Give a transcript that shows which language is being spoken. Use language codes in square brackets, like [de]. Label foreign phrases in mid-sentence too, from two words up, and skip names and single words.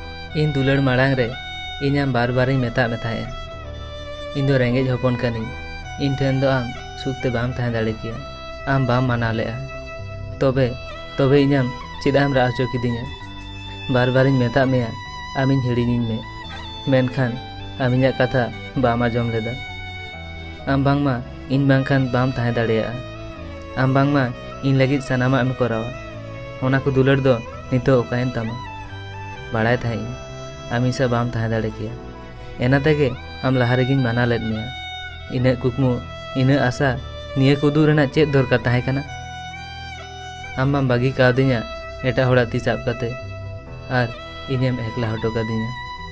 [sat] इन दुलड़ माड़ांग रे इन आम बार बार मेता में थाए इन दो रेंगेज हपन कनी इन ठेन दो आम सुखते बाम तहां दाड़े किया आम बाम माना लेआ तबे तबे इनाम चिदाम रा हचो किदिया बार बार मेता मेया आमिन हिड़िनिन में मेनखान आमिना कथा बाम आजम लेदा आम बांगमा इन बांगखान बाम तहां दाड़ेया आम बांगमा इन लगित सनामा एम करावा ओना को दुलड़ दो नितो ओकायन तमा बाड़ाय थाई आमी सा बाम तहां दाड़े किया एना तेगे आम लहा रेगिन माना लेद मेया इना कुकमु इना आशा निया कुदू रेना चेद दरकार ताहे कना आम बाम बागी कावदिया एटा होड़ा ती साब कते आर इनेम एकला हटो कादिया।